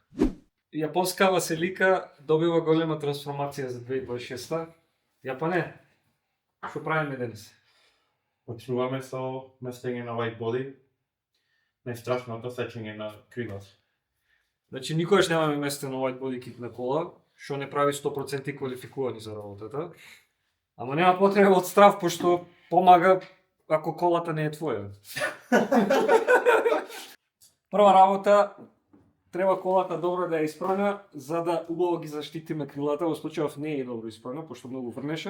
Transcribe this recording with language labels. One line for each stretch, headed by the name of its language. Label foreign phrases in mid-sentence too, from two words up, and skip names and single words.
Macedonian: Јапонскава Celica добива голема трансформација за 2026-та. Јапоне, што правиме денес? Почнуваме со местење на
English: white body,
Macedonian: најстрашното сечење на крилот. Значи, никогаш немаме местено
English: white body kit
Macedonian: на кола, што не прави 100% квалификувани за работата. Ама нема потреба од страв, пошто помага ако колата не е твоја. Прва работа, треба колата добро да ја испрана, за да убаво ги заштитиме крилата, во случајов не е добро испрана, пошто многу врнеше.